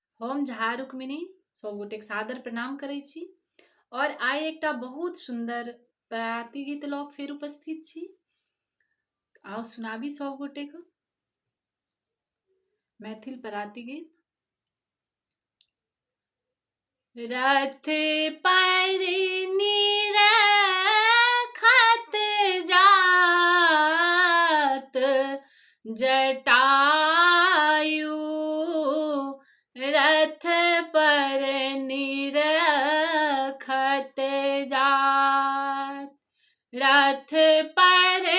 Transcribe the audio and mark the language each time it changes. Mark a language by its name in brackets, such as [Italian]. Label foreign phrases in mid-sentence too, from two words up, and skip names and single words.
[Maithili] हम झा रुक्मिणी सब गोटे सादर प्रणाम करै छी और आइ एकटा बहुत सुंदर पराती गीत लऽ फेर उपस्थित छी। आओ सुनाबी सब गोटे को मैथिल पराती गीत। रथ पर निरखत जात जटायु, रथ पर निरखत जात, रथ पर